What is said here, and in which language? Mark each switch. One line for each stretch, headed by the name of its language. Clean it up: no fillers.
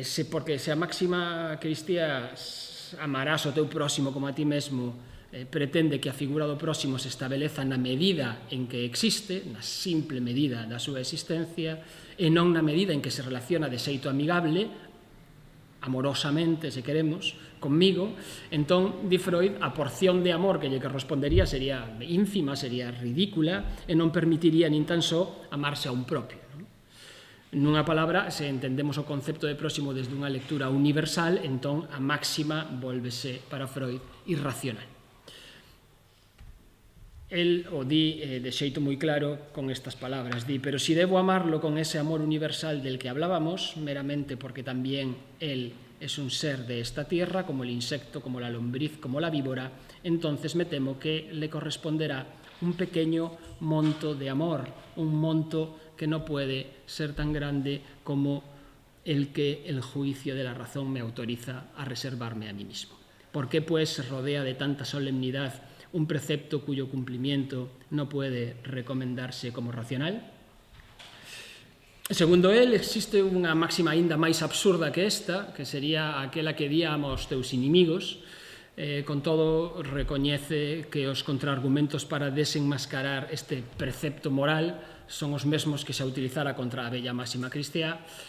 Galician: Porque se a máxima cristiá amarás o teu próximo como a ti mesmo pretende que a figura do próximo se estabeleza na medida en que existe, na simple medida da súa existencia, e non na medida en que se relaciona de xeito amigable, amorosamente, se queremos, conmigo, entón, di Freud, a porción de amor que lle correspondería sería ínfima, sería ridícula, e non permitiría nin tan só amarse a un propio. Nunha palabra, se entendemos o concepto de próximo desde unha lectura universal, entón a máxima vólvese para Freud irracional. El o di de xeito moi claro con estas palabras, di,
Spanish: pero si debo amarlo con ese amor universal del que hablábamos, meramente porque también él es un ser de esta tierra, como el insecto, como la lombriz, como la víbora, entonces me temo que le corresponderá un pequeño monto de amor, un monto que no puede ser tan grande como el que el juicio de la razón me autoriza a reservarme a mí mismo. ¿Por qué, pues, se rodea de tanta solemnidad un precepto cuyo cumplimiento no puede recomendarse como racional?
Galician: Segundo él, existe unha máxima aínda máis absurda que esta, que sería aquela que di aos teus inimigos. Con todo, recoñece que os contraargumentos para desenmascarar este precepto moral son os mesmos que se utilizara contra a bella máxima cristiá.